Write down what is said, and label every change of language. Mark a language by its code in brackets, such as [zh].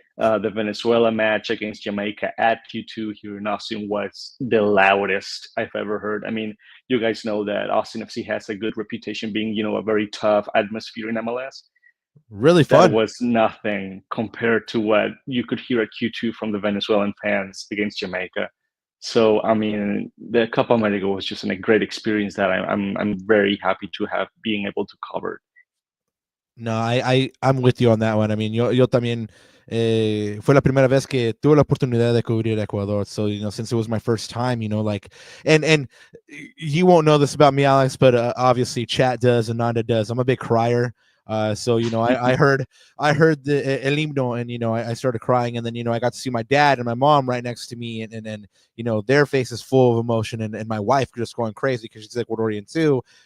[en] The Venezuela match against Jamaica at Q2 here in Austin was the loudest I've ever heard. I mean, you guys know that Austin FC has a good reputation being, a very tough atmosphere in MLS. Really That fun. was nothing compared to what you could hear at Q2 from the Venezuelan fans against Jamaica. So I mean, the Copa America was just a great experience that I'm very happy to have being able to cover. No, I'm with you on that one. I mean, [es] yo también fue la primera vez que tuve la oportunidad de cubrir Ecuador. [en] So, since it was my first time, and you won't know this about me, Alex, but obviously Chat does, Ananda does. I'm a big crier. So, I heard the El Himno, and, I started crying, and then, I got to see my dad and my mom right next to me, and their faces full of emotion, and my wife just going crazy because she's Ecuadorian too.